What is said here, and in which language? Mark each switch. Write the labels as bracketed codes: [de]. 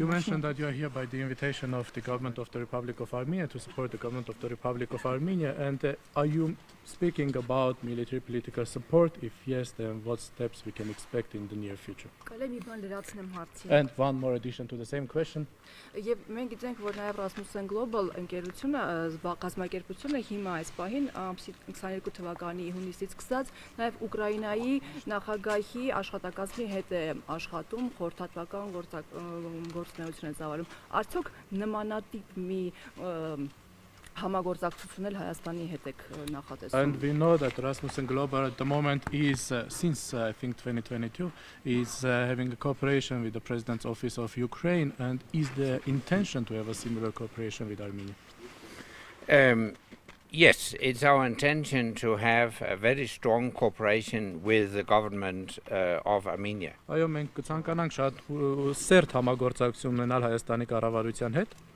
[en] You mentioned that you are here by the invitation of the government of the Republic of Armenia to support the government of the Republic of Armenia, and are you speaking about military political support? If yes, then what steps we can expect in the near future? And one more addition to the same question. [hy] Եվ մենք գիտենք, որ նաև Rasmussen Global ընկերությունը կազմակերպությունը հիմա այս պահին 22 թվականի հունիսից սկսած նաև Ուկրաինայի նախագահի աշխատակազմի հետ է աշխատում, խորհրդատվական գործունեություն է ծավալում։ Արդյոք նմանատիպ մի համագործակցություն էլ Հայաստանի հետ եք նախատեսում։ [en] And we know that Rasmussen Global at the moment is, since I think 2022, is having a cooperation with the President's Office of Ukraine, and is the intention to have a similar cooperation with Armenia? Yes, it's our intention to have a very strong cooperation with the government of Armenia. [hy] Այո, մենք կցանկանանք շատ սերտ համագործակցություն ունենալ Հայաստանի կառավարության հետ։